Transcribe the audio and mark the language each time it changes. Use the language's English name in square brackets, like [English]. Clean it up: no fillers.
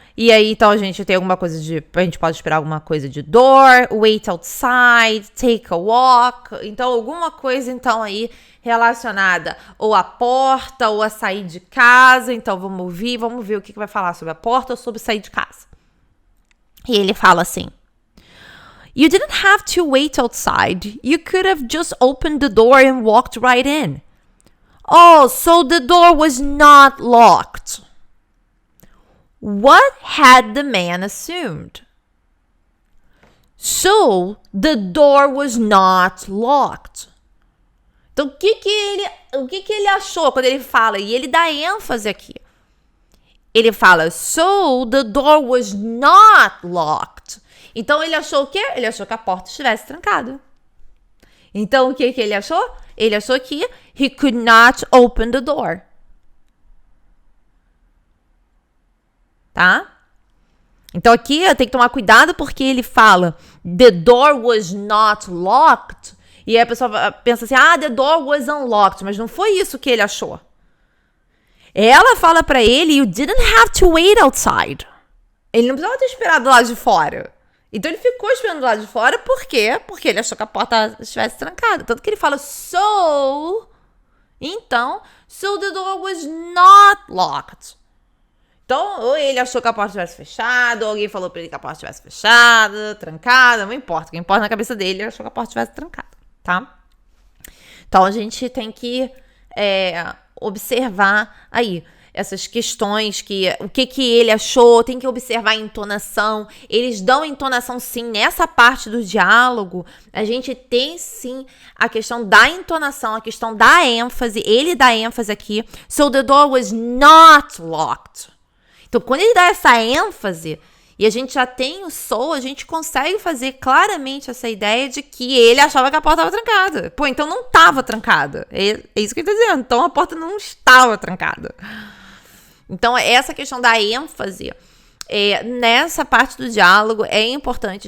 [Portuguese] E aí, então, a gente tem alguma coisa a gente pode esperar alguma coisa de [English] door, wait outside, take a walk. [Portuguese] Então, alguma coisa, então, aí relacionada ou à porta ou a sair de casa. Então, vamos ver o que vai falar sobre a porta ou sobre sair de casa. E ele fala assim, [English] You didn't have to wait outside. You could have just opened the door and walked right in. Oh, so the door was not locked. What had the man assumed? So, the door was not locked. [Portuguese] Então, o que ele achou quando ele fala? E ele dá ênfase aqui. Ele fala, [English] so, the door was not locked. [Portuguese] Então, ele achou o quê? Ele achou que a porta estivesse trancada. Então, o que ele achou? Ele achou que [English] he could not open the door. [Portuguese] Tá? Então aqui eu tenho que tomar cuidado porque ele fala [English] the door was not locked [Portuguese] e aí a pessoa pensa assim, [English] the door was unlocked, [Portuguese] mas não foi isso que ele achou. Ela fala pra ele, [English] you didn't have to wait outside. [Portuguese] Ele não precisava ter esperado do lado de fora. Então ele ficou esperando do lado de fora, por quê? Porque ele achou que a porta estivesse trancada. Tanto que ele fala, [English] so the door was not locked. [Portuguese] Então, ou ele achou que a porta estivesse fechada, ou alguém falou pra ele que a porta estivesse fechada, trancada, não importa. O que importa na cabeça dele, ele achou que a porta estivesse trancada, tá? Então, a gente tem que observar aí essas questões, o que ele achou, tem que observar a entonação. Eles dão entonação, sim, nessa parte do diálogo. A gente tem, sim, a questão da entonação, a questão da ênfase. Ele dá ênfase aqui. [English] So, the door was not locked. [Portuguese] Então, quando ele dá essa ênfase e a gente já tem o so, a gente consegue fazer claramente essa ideia de que ele achava que a porta estava trancada. Pô, então não estava trancada. É isso que ele está dizendo. Então, a porta não estava trancada. Então, essa questão da ênfase, nessa parte do diálogo, é importante.